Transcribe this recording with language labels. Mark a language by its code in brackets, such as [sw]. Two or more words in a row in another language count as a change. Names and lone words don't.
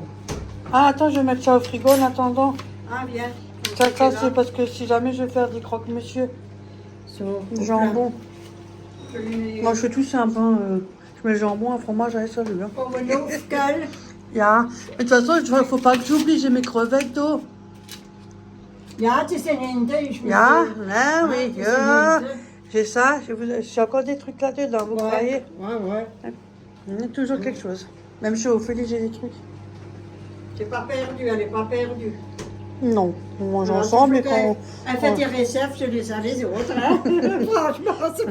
[fr] Ah, attends, je vais mettre ça au frigo en attendant. Ah, bien. Ça c'est parce que si jamais je vais faire des croque-monsieur, jambon. Je les mets. Moi, je fais tout simple. Hein. Je mets le jambon, un fromage, allez, salut. Hein. Pour mon oufkal. Ja. Mais de toute façon, il ne faut pas que j'oublie, j'ai mes crevettes d'eau. [nl] Ja, het is een Inde. [fr] Ja, ah, oui. [nl] het is een Ja. Inde. [fr] J'ai ça, j'ai encore des trucs là-dedans, vous croyez? Ouais. Il y a toujours quelque chose. Même chez Ophélie, j'ai des trucs. C'est pas perdu, elle n'est pas perdue. Non, on mange Alors, ensemble et il faut quand qu'elle- Elle fait des réserves chez les uns les autres. Hein. Franchement, c'est